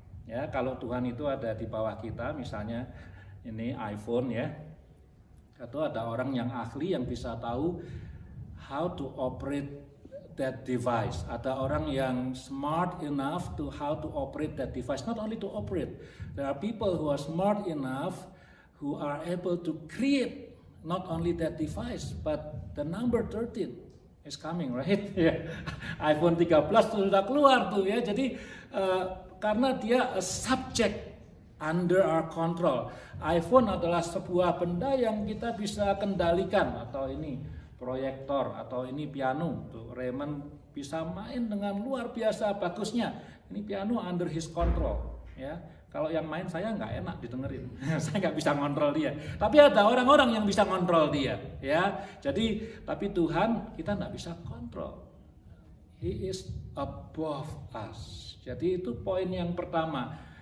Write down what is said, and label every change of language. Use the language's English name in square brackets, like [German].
[Indonesian] Ya, kalau Tuhan itu ada di bawah kita, misalnya ini iPhone ya, atau ada orang yang ahli yang bisa tahu [English] how to operate that device. [Indonesian] Ada orang yang [English] smart enough to how to operate that device. Not only to operate, there are people who are smart enough who are able to create not only that device, but the number 13 is coming, right? [Indonesian] Yeah. iPhone 13 sudah keluar tuh ya. Jadi karena dia [English] a subject under our control. [Indonesian] iPhone adalah sebuah benda yang kita bisa kendalikan, atau ini proyektor, atau ini piano. Tuh, Raymond bisa main dengan luar biasa bagusnya. Ini piano [English] under his control, [Indonesian] ya. Kalau yang main saya nggak enak didengerin, saya nggak bisa ngontrol dia. Tapi ada orang-orang yang bisa ngontrol dia, ya. Jadi, tapi Tuhan kita nggak bisa kontrol. [English] He is above us. [Indonesian] Jadi itu poin yang pertama.